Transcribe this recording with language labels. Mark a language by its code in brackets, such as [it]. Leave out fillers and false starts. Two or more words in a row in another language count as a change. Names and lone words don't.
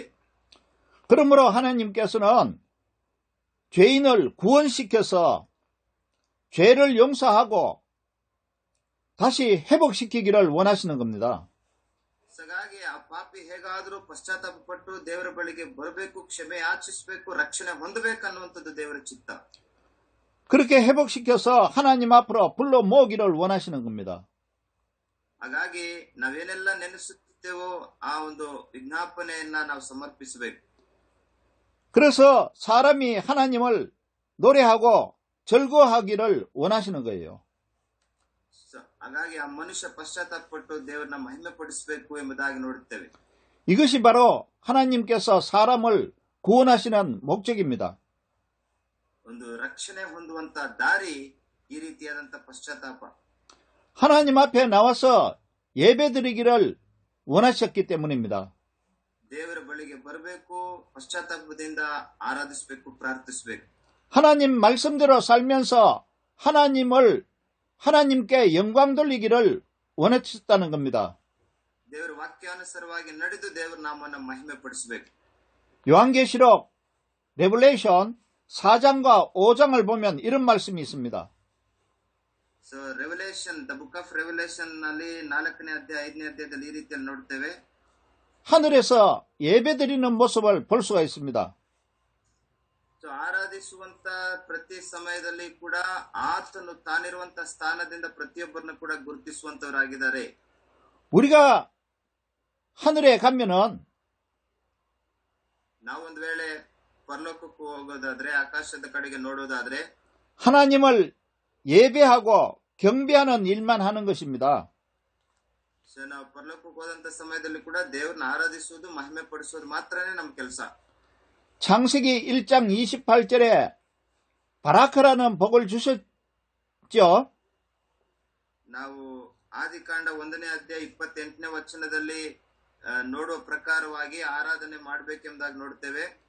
[ko] 그러므로 하나님께서는 죄인을 구원시켜서 죄를 용서하고 다시 회복시키기를 원하시는 겁니다. [kn] ಹಾಗಾಗಿ ಆ ಪಾಪಿ ಹೇಗಾದರೂ ಪಶ್ಚಾತ್ತಾಪ ಪಟ್ಟು ದೇವರ ಬಳಿಗೆ ಬರಬೇಕು, ಕ್ಷಮೆ ಯಾಚಿಸಬೇಕು, ರಕ್ಷಣೆ ಹೊಂದಬೇಕು ಅನ್ನುವಂಥದ್ದು ದೇವರ ಚಿತ್ತ. [ko] 그렇게 회복시켜서 하나님 앞으로 불러 모으기를 원하시는 겁니다. [kn] ಹಾಗಾಗಿ ನಾವೇನೆಲ್ಲ ನೆನೆಸುತ್ತೇವೋ ಆ ಒಂದು ವಿಜ್ಞಾಪನೆಯನ್ನ ನಾವು ಸಮರ್ಪಿಸಬೇಕು. [ko] 그래서 사람이 하나님을 노래하고 즐거워하기를 원하시는 거예요. [kn] ಹಾಗಾಗಿ ಆ ಮನುಷ್ಯ ಪಶ್ಚಾತ್ತಾಪ ಪಟ್ಟು ದೇವರನ್ನ ಮಹಿಮೆ ಪಡಿಸಬೇಕು ಎಂಬುದಾಗಿ ನೋಡುತ್ತೇವೆ. [ko] 이것이 바로 하나님께서 사람을 구원하시는 목적입니다. [kn] ಒಂದು ರಕ್ಷಣೆ ಹೊಂದುವಂತ ದಾರಿ ಈ ರೀತಿಯಾದಂತ ಪಶ್ಚಾತ್ತಾಪ. [ko] 하나님 앞에 나와서 예배드리기를 원하셨기 때문입니다. [kn] ದೇವರ ಬಳಿಗೆ ಬರಬೇಕು, ಪಶ್ಚಾತ್ತಾಪದಿಂದ ಆರಾಧಿಸಬೇಕು, ಪ್ರಾರ್ಥಿಸಬೇಕು. [ko] 하나님 말씀대로 살면서 하나님께 영광 돌리기를 원하셨다는 겁니다. [kn] ದೇವರ ವಾಕ್ಯಾನುಸಾರವಾಗಿ ನಡೆದು ದೇವರ ನಾಮವನ್ನು ಮಹಿಮೆ ಪಡಿಸಬೇಕು. [ko] 요한계시록 레블레이션 4장과 5장을 보면 이런 말씀이 있습니다. [en] So Revelation, the Book of Revelation [kn] ನಲ್ಲಿ 4ನೇ ಅಧ್ಯಾಯ 5ನೇ ಅಧ್ಯಾಯದಲ್ಲಿ ಈ ರೀತಿಯಲ್ಲಿ ನೋಡ್ತೇವೆ. [ko] 하늘에서 예배드리는 모습을 볼 수가 있습니다. [kn] ಸೊ ಆರಾಧಿಸುವಂತ ಪ್ರತಿ ಸಮಯದಲ್ಲಿ ಕೂಡ ಆತನು ತಾನಿರುವಂತ ಸ್ಥಾನದಿಂದ ಪ್ರತಿಯೊಬ್ಬರನ್ನು ಕೂಡ ಗುರುತಿಸುವಂತವರಾಗಿದ್ದಾರೆ. [ko] 우리가 하늘에 가면은 [kn] ನಾವೊಂದು ವೇಳೆ ಪರಲೋಕಕ್ಕೂ ಹೋಗೋದಾದ್ರೆ, ಆಕಾಶದ ಕಡೆಗೆ ನೋಡೋದಾದ್ರೆ [ko] 하나님을 예배하고 경배하는 일만 하는 것입니다. [kn] ಸೊ ನಾವು ಪರಲೋಕಕ್ಕೆ ಹೋದಂತ ಸಮಯದಲ್ಲಿ ಕೂಡ ದೇವರನ್ನ ಆರಾಧಿಸುವುದು, ಮಹಿಮೆ ಪಡಿಸುವುದು ಮಾತ್ರನೇ ನಮ್ಮ ಕೆಲಸ. [ko] 창세기 1장 28절에 바라크라는 복을 주셨죠. [kn] ನಾವು ಆದಿಕಾಂಡ 1ನೇ ಅಧ್ಯಾಯ 28ನೇ ವಚನದಲ್ಲಿ ನೋಡುವ ಪ್ರಕಾರವಾಗಿ ಆರಾಧನೆ ಮಾಡಬೇಕೆಂಬುದಾಗಿ ನೋಡ್ತೇವೆ.